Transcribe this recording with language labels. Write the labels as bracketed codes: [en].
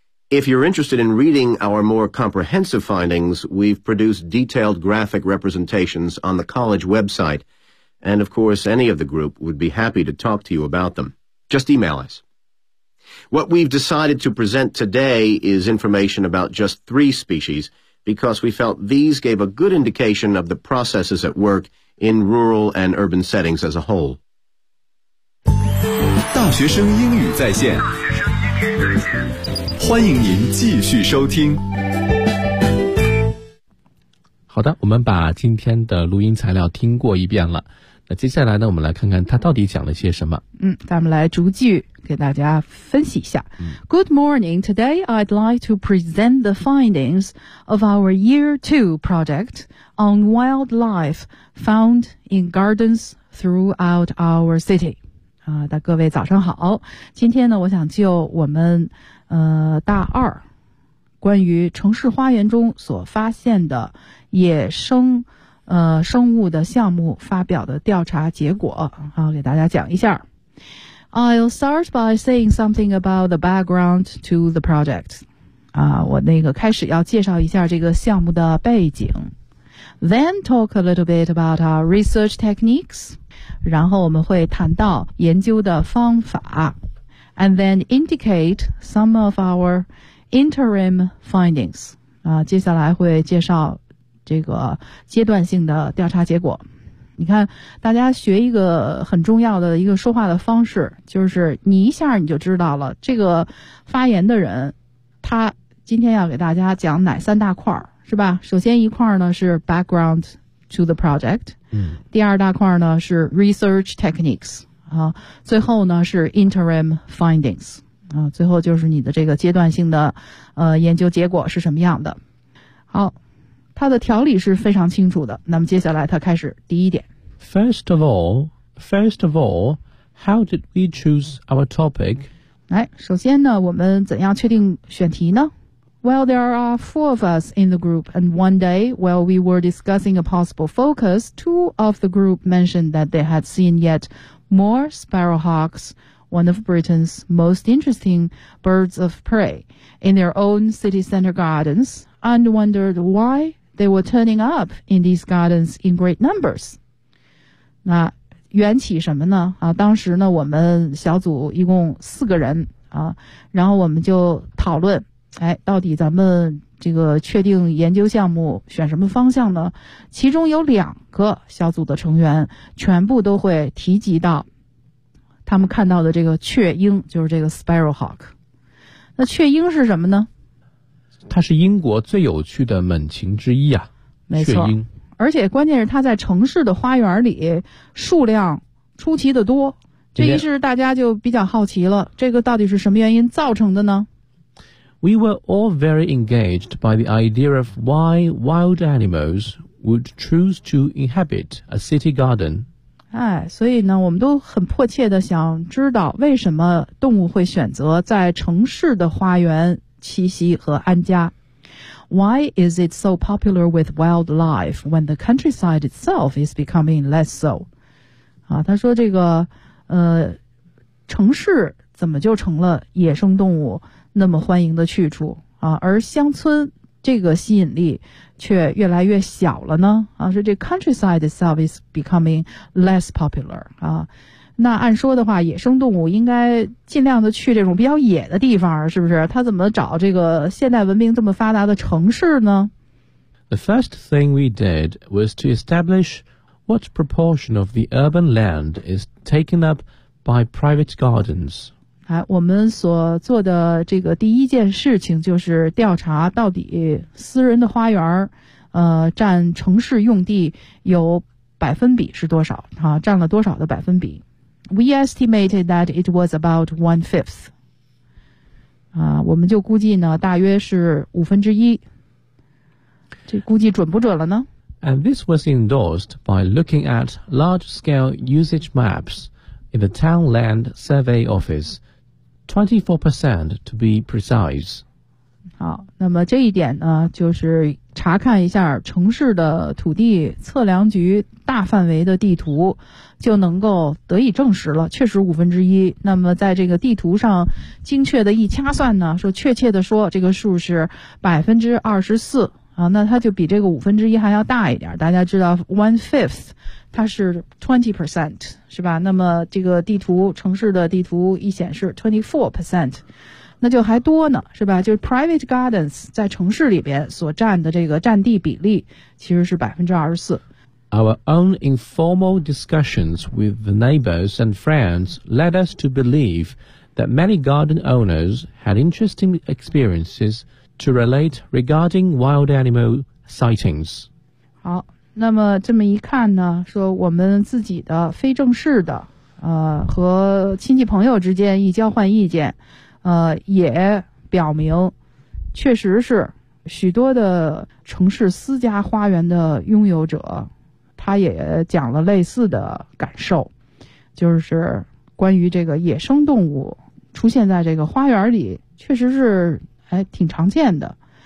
[en] If you're interested in reading our more comprehensive findings, we've produced detailed graphic representations on the college website,And, of course, any of the group would be happy to talk to you about them. Just email us. What we've decided to present today is information about just three species, because we felt these gave a good indication of the processes at work in rural and urban settings as a whole. [zh] 大学生英语在线，欢迎您继续收听。好的，我们把今天的录音材料听过一遍了。接下来呢，我们来看看他到底讲了些什么。嗯，咱们来逐句给大家分析一下。 [en] Good morning. Today, I'd like to present the findings of our year two project on wildlife found in gardens throughout our city. [zh] 啊，各位早上好。今天呢，我想就我们大二关于城市花园中所发现的野生生物的项目发表的调查结果，好，给大家讲一下。 [en] I'll start by saying something about the background to the project. [zh] 啊，我那个开始要介绍一下这个项目的背景。 [en] Then talk a little bit about our research techniques. [zh] 然后我们会谈到研究的方法。 [en] And then indicate some of our interim findings. [zh] 啊，接下来会介绍这个阶段性的调查结果。你看，大家学一个很重要的一个说话的方式，就是你一下你就知道了这个发言的人他今天要给大家讲哪三大块，是吧？首先一块呢是 [en] background to the project、 [zh] 第二大块呢是 [en] research techniques、 [zh] 最后呢是 [en] interim findings、 [zh] 最后就是你的这个阶段性的研究结果是什么样的。好，它的条理是非常清楚的。那么接下来它开始第一点。 [en] First of all, how did we choose our topic? [zh] 来，首先呢，我们怎样确定选题呢？ [en] Well, there are four of us in the group, and one day, while we were discussing a possible focus, two of the group mentioned that they had seen yet more sparrowhawks, one of Britain's most interesting birds of prey, in their own city center gardens, and wondered why they were turning up in these gardens in great numbers. [zh] 那缘起什么呢？啊，当时呢，我们小组一共四个人啊，然后我们就讨论。哎，到底咱们这个确定研究项目选什么方向呢？其中有两个小组的成员全部都会提及到他们看到的这个雀鹰，就是这个 Sparrowhawk。那雀鹰是什么呢？它是英国最有趣的猛禽之一啊，没错，雀鹰。而且关键是它在城市的花园里数量出奇的多，这于是大家就比较好奇了，这个到底是什么原因造成的呢？ [en] We were all very engaged by the idea of why wild animals would choose to inhabit a city garden. [zh] 哎，所以呢，我们都很迫切地想知道为什么动物会选择在城市的花园栖息和安家。 [en] Why is it so popular with wildlife when the countryside itself is becoming less so? [zh] 啊，他说这个，城市怎么就成了野生动物那么欢迎的去处啊，而乡村这个吸引力却越来越小了呢？啊，说这 [en] countryside itself is becoming less popular [zh] 啊。那按说的话，野生动物应该尽量的去这种比较野的地方，是不是？它怎么找这个现代文明这么发达的城市呢 [en] ？The first thing we did was to establish what proportion of the urban land is taken up by private gardens. [zh] 哎，我们所做的这个第一件事情就是调查到底私人的花园占城市用地有百分比是多少啊，占了多少的百分比。 [en] We estimated that it was about 1/5. [zh] 啊，我们就估计呢大约是五分之一。这估计准不准了呢？ [en] And this was endorsed by looking at large-scale usage maps in the Town Land Survey Office. 24% to be precise. [zh] 好，那么这一点呢，就是查看一下城市的土地测量局大范围的地图，就能够得以证实了，确实五分之一。那么在这个地图上精确的一掐算呢，说确切的说，这个数是24%啊，那它就比这个五分之一还要大一点。大家知道 1/5。它是 20%, 是吧？那么这个地图，城市的地图一显示 24%, 那就还多呢，是吧？就是 [en] private gardens [zh] 在城市里边所占的这个占地比例其实是24%。 [en] Our own informal discussions with the neighbors and friends led us to believe that many garden owners had interesting experiences to relate regarding wild animal sightings. [zh] 好。那么这么一看呢，说我们自己的非正式的和亲戚朋友之间一交换意见，也表明确实是许多的城市私家花园的拥有者，他也讲了类似的感受，就是关于这个野生动物出现在这个花园里确实是挺常见的。